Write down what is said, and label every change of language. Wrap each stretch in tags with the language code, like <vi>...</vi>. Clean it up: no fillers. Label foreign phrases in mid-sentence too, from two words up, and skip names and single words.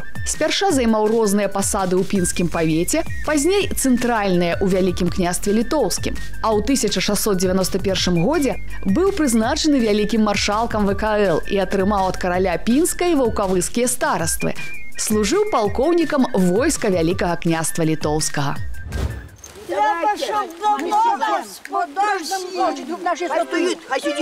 <be>Спярша займаў розныя пасады ў пінскім павеце, пазней цэнтральныя ў Вялікім княстве Літоўскім. А ў 1691 годзе быў прызначаны вялікім маршалкам ВКЛ і атрымаў ад караля пінскай ваўкавыскія стараствы. Служыў палкоўнікам войска Вялікага княства Літоўскага.</be> <uk>Треба, щоб давно господар сів. Хай стоїть, хай сидить.</uk>